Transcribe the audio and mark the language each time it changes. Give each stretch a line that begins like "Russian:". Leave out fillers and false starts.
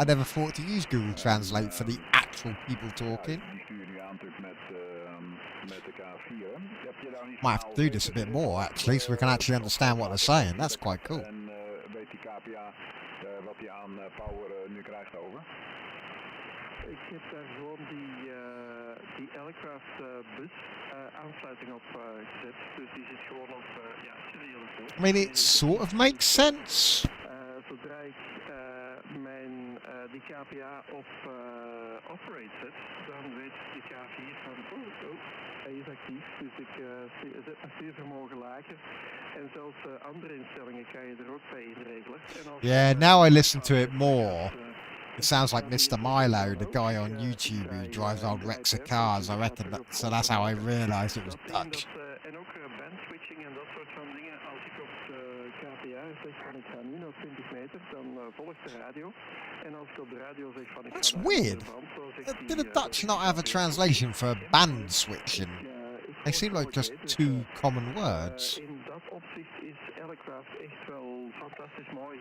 English: I never thought to use Google Translate for the actual people talking.
Dutch: Die stuur je nu aan natuurlijk met de K4.
English: Might have to do this a bit more, actually, so we can actually understand what they're saying. That's quite cool.
Dutch: En weet die KPA wat hij aan power nu krijgt over? Ik heb daar gewoon die Aircraft bus aansluiting op gezet. Dus die zit gewoon op seriële voet.
English: I mean, it sort of makes sense.
Dutch: Zodra ik die KPA op operate zet, dan weet de K4 van hij is actief. Dus ik zet mijn stuurvermogen lager. En zelfs andere instellingen kan je er ook bij inregelen.
English: Yeah, now I listen to it more. It sounds like Mr. Milo, the guy on YouTube who drives old Rexa cars. I reckon that, so that's how I realised it was Dutch.
Dutch: En ook band switching en dat soort van dingen. Als ik op de KPA zeg van ik ga nu naar 20 meter, dan volgt de radio. En als ik op de radio zeg van ik
English: That's
Dutch: ga naar
English: weird. Did the Dutch not have a translation for band switching? They seem like just two common words.
Dutch: In dat opzicht is Aircraft echt wel fantastisch mooi.